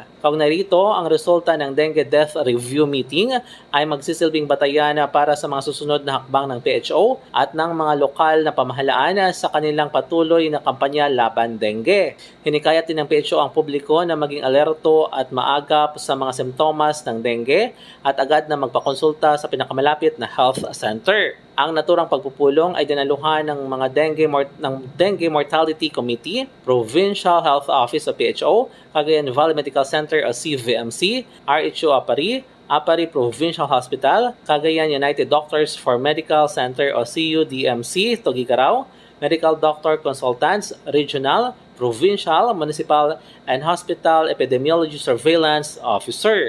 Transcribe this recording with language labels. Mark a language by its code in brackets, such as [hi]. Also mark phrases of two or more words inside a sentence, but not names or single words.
[tl] Kaugnay rito, ang resulta ng [en] dengue death review meeting [tl] ay magsisilbing batayan para sa mga susunod na hakbang ng PHO at ng mga lokal na pamahalaan sa kanilang patuloy na kampanya laban dengue. Hinikayat din ng PHO ang publiko na maging alerto at maagap sa mga simptomas ng dengue at agad na magpakonsulta sa pinakamalapit na [en] health center. [tl] Ang naturang pagpupulong ay dinaluhan ng mga Dengue Mortality Committee, Provincial Health Office o PHO, Cagayan Valley Medical Center o CVMC, RHO Apari Provincial Hospital, Cagayan United Doctors for Medical Center o CUDMC, Tuguegarao, Medical Doctor Consultants, Regional, Provincial, Municipal, and Hospital Epidemiology Surveillance Officer.